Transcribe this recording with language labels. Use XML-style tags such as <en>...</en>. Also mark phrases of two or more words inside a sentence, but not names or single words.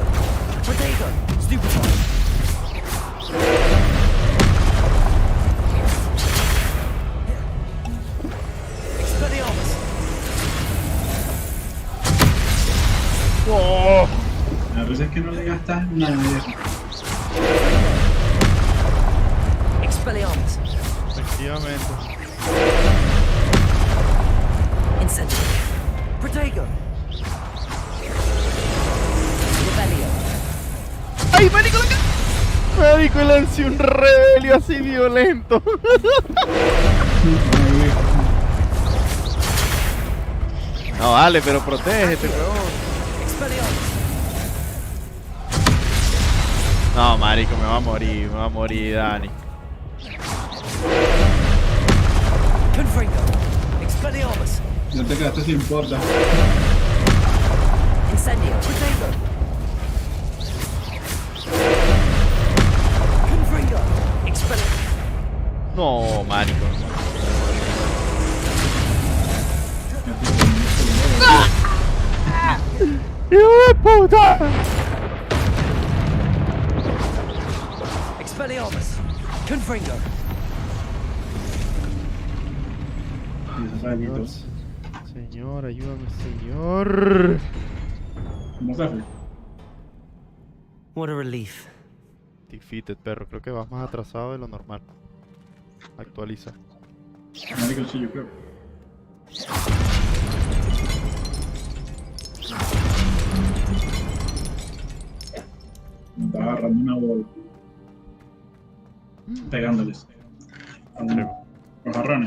<es>Protego. Stupefy. Expelliarmus. ¡Oh! A veces es que no le gastas nada de eso. Expelliarmus. Efectivamente. Incendio. Protego. Rebellion. ¡Ay, marico! Marico, lancé un rebelio así violento. No, vale, pero protégete, weón. Expelliarmus. No, marico, me va a morir, Dani. Confringo. Expelliarmus. No te quedaste sin porta. Incendio. Protego. Confringo. Expelliarmus. No, marico. ¡Hijo de puta! Expelliarmus. Confringo. Señor, ayúdame, señor. ¿Cómo se hace?</es> <en>What a relief.</en> <es>Defeated, perro. Creo que vas más atrasado de lo normal. Actualiza. Marico, sí, yo creo. Me estaba agarrando una bola. Pegándoles. Los jarrones.</es>